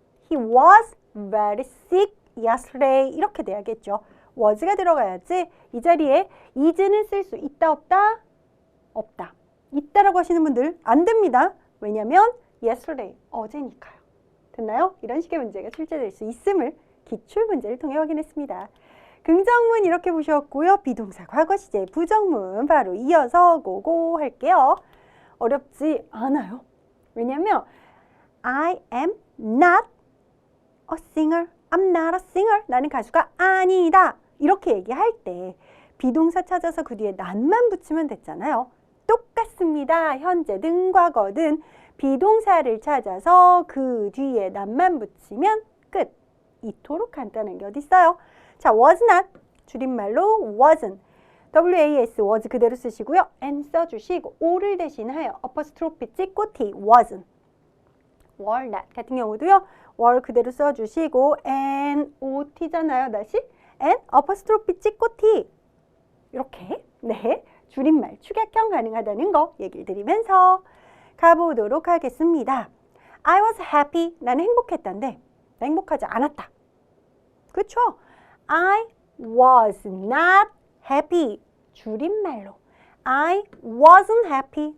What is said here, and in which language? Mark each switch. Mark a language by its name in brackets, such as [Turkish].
[English] He was very sick yesterday. [Korean] 이렇게 돼야겠죠. was가 들어가야지. 이 자리에 is는 쓸 수 있다 없다? 없다. 있다라고 하시는 분들 안 됩니다. 왜냐면 yesterday 어제니까요. 됐나요? 이런 식의 문제가 출제될 수 있음을 기출 문제를 통해 확인했습니다. 긍정문 이렇게 보셨고요. 비동사 과거 시제 부정문 바로 이어서 고고 할게요. 어렵지 않아요. [English] 왜냐면 I am not a singer. I'm not a singer. [Korean] 나는 가수가 아니다. 이렇게 얘기할 때 비동사 찾아서 그 뒤에 not만 붙이면 됐잖아요. 똑같습니다. 현재든 과거든 비동사를 찾아서 그 뒤에 not만 붙이면 끝. 이토록 간단한 게 어디 있어요? 자, was not 줄임말로 wasn't. was was 그대로 쓰시고요. and 써주시고 o를 대신하여 어퍼스트로피 찍고 t wasn't. were not 같은 경우도요. were 그대로 써주시고 and ot잖아요. 다시 and 어퍼스트로피 찍고 t 이렇게 네 줄임말 축약형 가능하다는 거 얘기를 드리면서 가보도록 하겠습니다. [English] I was happy. [Korean] 나는 행복했단데 나 행복하지 않았다. [English] 그렇죠? I was not happy. 줄임말로 I wasn't happy.